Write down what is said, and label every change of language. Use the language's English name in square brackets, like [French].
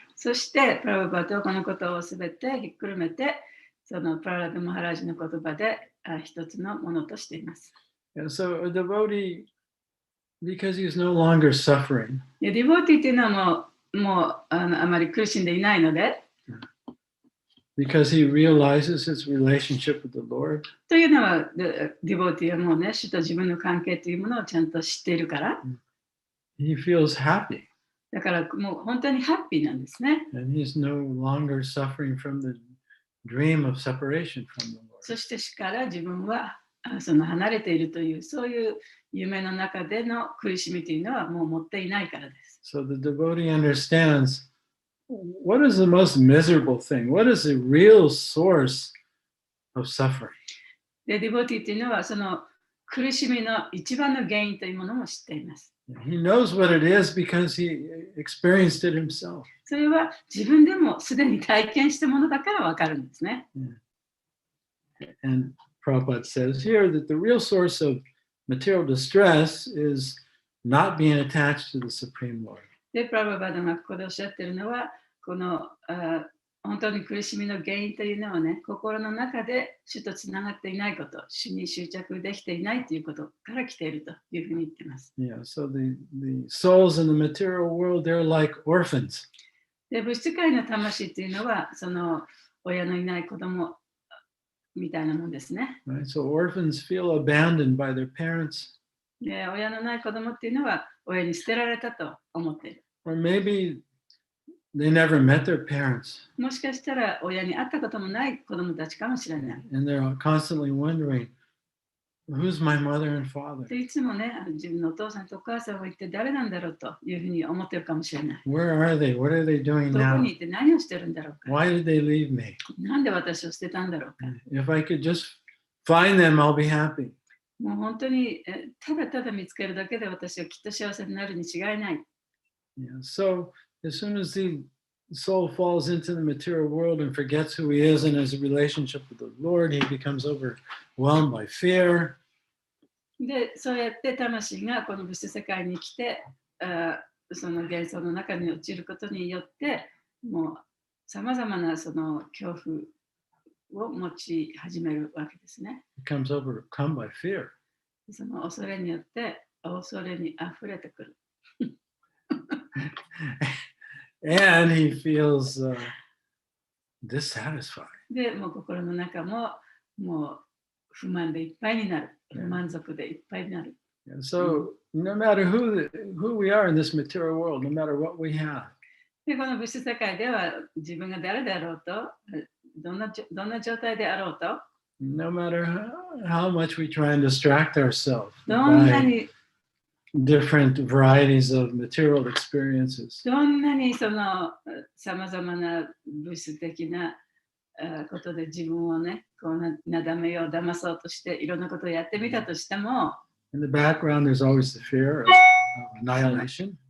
[Japanese] そしてプラバパとこのことをすべてひっくるめて、そのプララダ・マハラジの言葉で一つのものとしています。 [English] And so a devotee, because he's no longer suffering, [Japanese] でディボーティーっていうのはもうあまり苦しんでいないので、 [English] because he realizes his relationship with the Lord, [Japanese] というのはディボーティーはもうね、主と自分の関係というものをちゃんと知っているから、 [English] he feels happy. [Japanese] だからもう本当にハッピーなんですね。 [English] And he's no longer suffering from the dream of separation from the Lord. [Japanese] そして主から自分はその離れているというそういう夢の中での苦しみというのはもう持っていないからです。 [English] So the devotee understands what is the most miserable thing? What is the real source of suffering? [Japanese] で、ディボーティーというのはその苦しみの一番の原因というものも知っています。 [English] He knows what it is because he experienced it himself. [Japanese] それは自分でもすでに体験したものだからわかるんですね。 [English] And Prabhupada says here that the real source of material distress is not being attached to the Supreme Lord. [Japanese] で、プラババダがここでおっしゃっているのは、この本当に苦しみの原因というのはね、心の中で主とつながっていないこと、主に執着できていないということから来ているというふうに言っています。 [English] Yeah, so the souls in the material world, they're like orphans. [Japanese] で、物質界の魂というのは、その親のいない子供みたいなもんですね。 [English] Right? So orphans feel abandoned by their parents, [Japanese] で、親のない子供っていうのは親に捨てられたと思っている。 [English] or maybe they never met their parents, [Japanese] もしかしたら親に会ったこともない子供たちかもしれない。 [English] and they're constantly wondering, who's my mother and father? [Japanese] でいつもね、自分のお父さんとお母さんは一体誰なんだろうというふうに思ってるかもしれない。 [English] Where are they? What are they doing [Japanese] どこ [English] now? [Japanese] にいて何をしてるんだろうか。 [English] Why did they leave me? [Japanese] なんで私を捨てたんだろうか。 [English] If I could just find them, I'll be happy. [Japanese] もう本当にただただ見つけるだけで私はきっと幸せになるに違いない。 [English] Yeah. So as soon as soul falls into the material world and forgets who he is and his relationship with the Lord, he becomes overwhelmed by fear. [Japanese] で、そうやって魂がこの物質世界に来て、その幻想の中に落ちることによって、もうさまざまなその恐怖を持ち始めるわけですね。 [English] Becomes overcome by fear. [Japanese] その恐れによって恐れにあふれてくる。 [English] And he feels dissatisfied. [Japanese] で、もう心の中ももう不満でいっぱいになる。不満足でいっぱいになる。 [English] And so, no matter who we are in this material world, no matter what we have, [Japanese] で、この物質世界では自分が誰であろうと、どんな状態であろうと、 [English] no matter how much we try and distract ourselves [Japanese] どんな [English] by [Japanese] に [English] different varieties of material experiences, [Japanese] どんなにそのさまざまな物質的なことで自分をね、こうなだめよう、騙そうとしていろんなことをやってみたとしても、 [English] in the background, there's always the fear of annihilation.